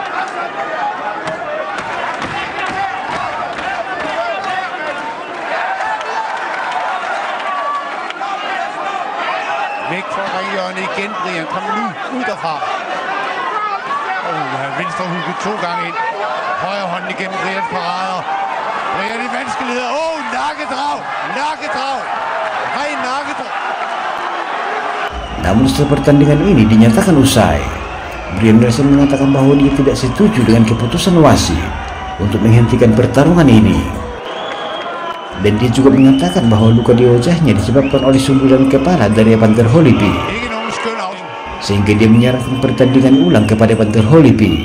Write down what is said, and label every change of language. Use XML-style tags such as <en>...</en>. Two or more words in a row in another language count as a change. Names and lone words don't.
<da>Væk fra ringhjørnet igen, Brian. Kom nu ud derfra. Venstre hugget 2 gange ind. Højre hånden igennem Brians parader. Brian i vanskeligheder. Nakkedrag! Nakkedrag! Ren nakkedrag!</da> <id>Namun setelah pertandingan ini dinyatakan usai, Brian Nielsen mengatakan bahwa dia tidak setuju dengan keputusan wasit untuk menghentikan pertarungan ini. Dan dia juga mengatakan bahwa luka di wajahnya disebabkan oleh sundulan kepala dari Evander Holyfield, sehingga dia menyarankan pertandingan ulang kepada Evander Holyfield.</id>